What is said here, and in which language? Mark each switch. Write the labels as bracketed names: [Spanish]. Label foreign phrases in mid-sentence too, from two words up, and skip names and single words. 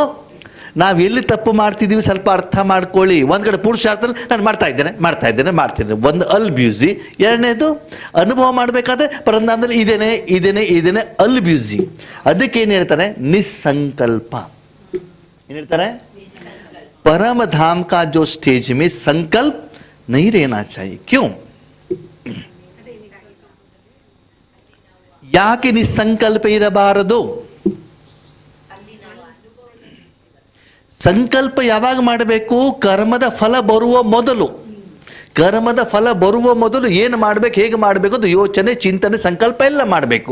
[Kannada] ನಾವೆಲ್ಲಿ ತಪ್ಪು ಮಾಡ್ತಿದೀವಿ ಸ್ವಲ್ಪ ಅರ್ಥ ಮಾಡ್ಕೊಳ್ಳಿ. ಒಂದ್ ಕಡೆ ಪುರುಷಾರ್ಥ ನಾನು ಮಾಡ್ತಾ ಇದ್ದೇನೆ. ಒಂದು ಅಲ್ಬ್ಯೂಸಿ. ಎರಡನೇದು ಅನುಭವ ಮಾಡ್ಬೇಕಾದ್ರೆ ಪರಂಧಾಮದಲ್ಲಿ ಇದೇನೆ ಅಲ್ಬ್ಯೂಸಿ. ಅದಕ್ಕೆ ಏನ್ ಹೇಳ್ತಾರೆ? ನಿಸ್ಸಂಕಲ್ಪ. ಏನ್ ಹೇಳ್ತಾರೆ? [Hindi] परम धाम का जो स्टेज में संकल्प नहीं रहना चाहिए. क्यों? [Kannada] ಯಾಕೆ ನಿಸ್ಸಂಕಲ್ಪ ಇರಬಾರದು? ಸಂಕಲ್ಪ ಯಾವಾಗ ಮಾಡಬೇಕು? ಕರ್ಮದ ಫಲ ಬರುವ ಮೊದಲು. ಕರ್ಮದ ಫಲ ಬರುವ ಮೊದಲು ಏನು ಮಾಡಬೇಕು, ಹೇಗೆ ಮಾಡಬೇಕು ಅದು ಯೋಚನೆ, ಚಿಂತನೆ, ಸಂಕಲ್ಪ ಎಲ್ಲ ಮಾಡಬೇಕು.